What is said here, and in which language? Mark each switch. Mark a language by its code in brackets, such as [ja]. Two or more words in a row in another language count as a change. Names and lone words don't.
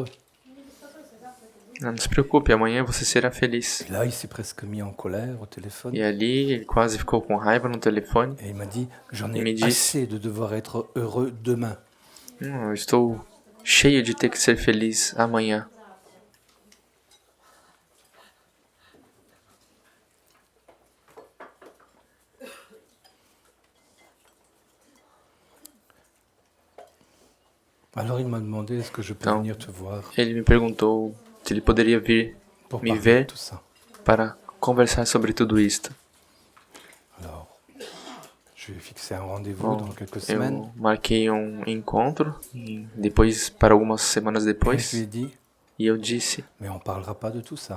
[pt] não se preocupe, amanhã você será feliz. [fr] Et là, il s'est presque mis en colère au téléphone [pt] E ali ele quase ficou com raiva no telefone. [fr] et il m'a dit, j'en Il me ai dit- assez de devoir être heureux demain. [pt] Eu estou cheio de ter que ser feliz amanhã. [fr] Alors il m'a demandé, est-ce que je peux [pt] Então, [fr] venir te voir [pt] ele me perguntou se ele poderia vir [fr] pour [pt] me [fr] parler [pt] ver [fr] de tout ça. [pt] para conversar sobre tudo isto. [fr] Alors, je lui ai fixé un rendez-vous [pt] Bom, [fr] dans quelques semaines. [pt] eu marquei um encontro e depois para algumas semanas [fr] Et je lui ai [pt] depois [fr] dit, [pt] e eu disse, [fr] mais on parlera pas de tout ça.